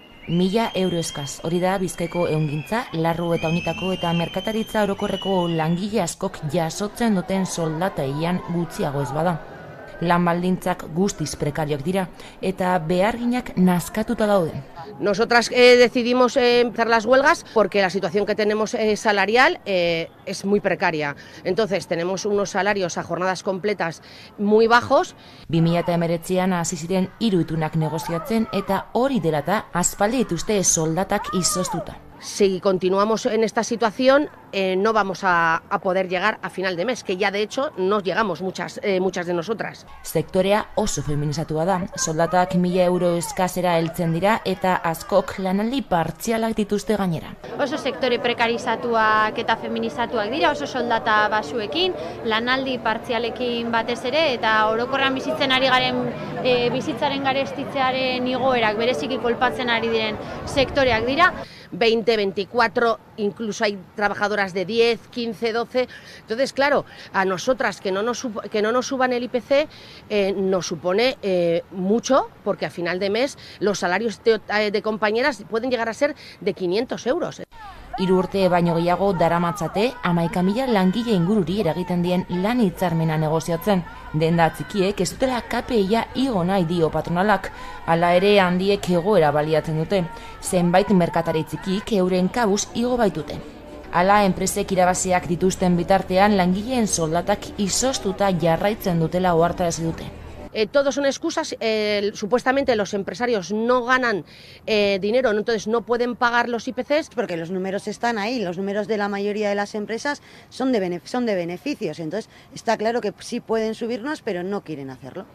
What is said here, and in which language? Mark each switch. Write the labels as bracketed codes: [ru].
[eu] €1000 eskaz, hori da Bizkaiko ehungintza, larru eta unitako eta merkataritza orokorreko langile askok jasotzen duten soldataian gutxiago ez bada. Lan baldintzak guztiz prekarioak dira eta beharginak nazkatuta daude. [es] Nosotras decidimos empezar las huelgas porque la situación que tenemos salarial es muy precaria. Entonces tenemos unos salarios a jornadas completas muy bajos. [eu] 2019an hasi ziren 3 itunak negoziatzen eta hori dela eta aspaldi dituzte soldatak izoztuta. [es] Si continuamos en esta situación, no vamos a poder llegar a final de mes, que ya de hecho no llegamos muchas de nosotras. [eu] Sektorea oso feminizatua da, soldatak €1000 eskazera heltzen dira eta askok lanaldi partzialak dituzte gainera. Oso sektore prekarizatuak eta feminizatuak dira, oso soldata basuekin, lanaldi partzialekin batez ere, eta orokorran bizitzen ari garen bizitzaren garestitzearen igoerak bereziki kolpatzen ari diren sektoreak dira. [es] 20, 24, incluso hay trabajadoras de 10, 15, 12. Entonces, claro, a nosotras que no nos suban el IPC nos supone mucho, porque a final de mes los salarios de compañeras pueden llegar a ser de €500. [eu] 3 urte baino gehiago daramatzate 11.000 langile ingururi eragiten dien lan hitzarmena negoziatzen. Denda txikiek ez dutela KPIa igo nahi dio patronalak, hala ere handiek egoera baliatzen dute. Zenbait merkatari txikik euren kabuz igo baitute. Hala enpresek irabaziak dituzten bitartean langileen soldatak izoztuta jarraitzen dutela ohartarazi dute. [es] Todos son excusas, supuestamente los empresarios no ganan dinero, entonces no pueden pagar los IPCs. Porque los números están ahí, los números de la mayoría de las empresas son de beneficios, entonces está claro que sí pueden subirnos, pero no quieren hacerlo.